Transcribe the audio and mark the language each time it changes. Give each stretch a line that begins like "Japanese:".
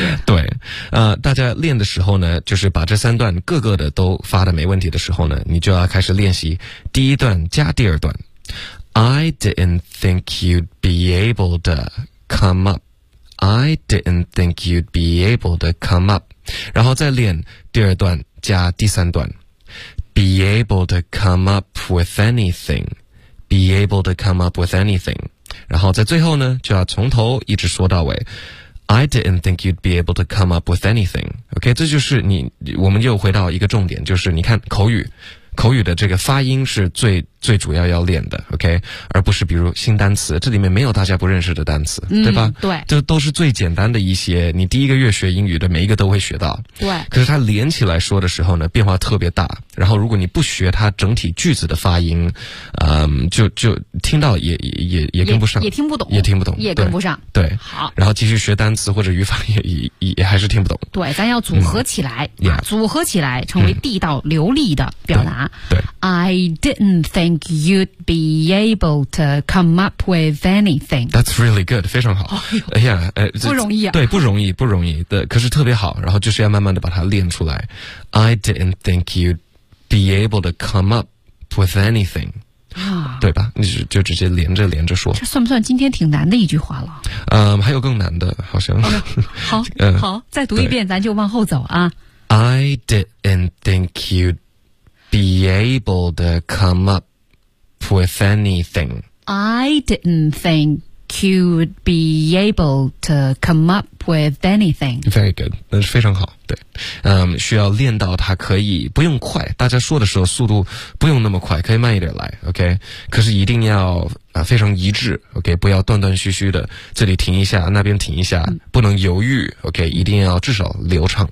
Chinese: 对，大家练的时候呢，就是把这三段各个的都发的没问题的时候呢，你就要开始练习第一段加第二段。
English: I didn't think you'd be able to come up. I didn't think you'd be able to come up.
Chinese: 然后再练第二段加第三段。
English: Be able to come up with anything. Be able to come up with anything.
Chinese: 然后在最后呢，就要从头一直说到尾。
English: I didn't think you'd be able to come up with anything.
Chinese: OK, 这就是我们又回到一个重点，就是你看口语的这个发音是最主要练的 ,OK? 而不是比如新单词这里面没有大家不认识的单词对吧对。这都是最简单的一些你第一个月学英语的每一个都会学到。对。可是它连起来说的时候呢变化特别大。然后如果你不学它整体句子的发音就听到也跟不上。也听不懂。也跟不上。对。好。然后继续学单词或者语法也还是听不懂。对咱要组合起来。组合起来成为地道流利的表达。对。
English: I didn't think you'd be able to come up with anything. That's really good,
Chinese: 非常好。哎呀，不容易啊。对，不容易的，可是特别好，然后就是要慢慢的把它练出来。
English: I didn't think you'd be able to come up with anything.
Chinese: 啊，对吧？你就直接连着说，这算不算今天挺难的一句话了？还有更难的，好像。 Okay, 好，好，再读一遍，咱就往后走啊。
English: I didn't think you'd be able to come up with anything. I didn't think you'd be able to come up with anything. Very good,
Chinese: 那是非常好。对，需要练到它可以不用快，大家说的时候速度不用那么快，可以慢一点来 ，OK? 可是一定要非常一致 ，OK? 不要断断续续的，这里停一下，那边停一下，不能犹豫 ，OK? 一定要至少流畅。